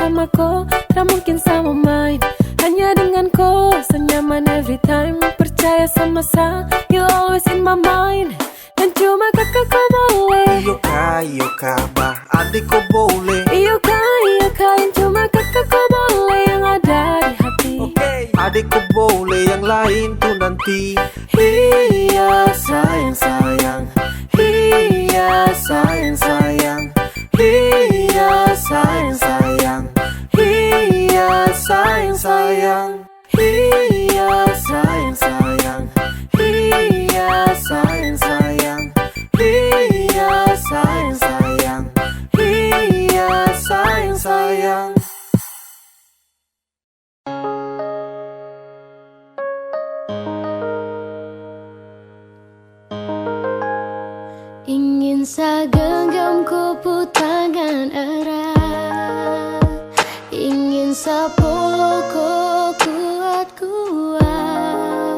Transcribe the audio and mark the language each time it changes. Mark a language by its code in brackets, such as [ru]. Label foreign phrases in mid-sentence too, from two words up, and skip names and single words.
[ms] kau tak mungkin sama main. Hanya dengan kau senyaman [en] every time. [ms] Percaya sama saya, [en] you always in my mind. [ms] Dan cuma kakak kau boleh. Iyo kah, bah adik kau boleh. Iyo kah, yang cuma kakak kau boleh. Yang ada di hati. Adik kau boleh, yang lain tuh nanti. Iya sayang sayang. Iya sayang sayang. Iya sayang sayang. Iya sayang sayang. Iya sayang sayang. Iya sayang sayang. Iya sayang sayang. Iya sayang sayang. Ingin saya genggam kupu tangan erat, ingin saya peluk kau kuat-kuat.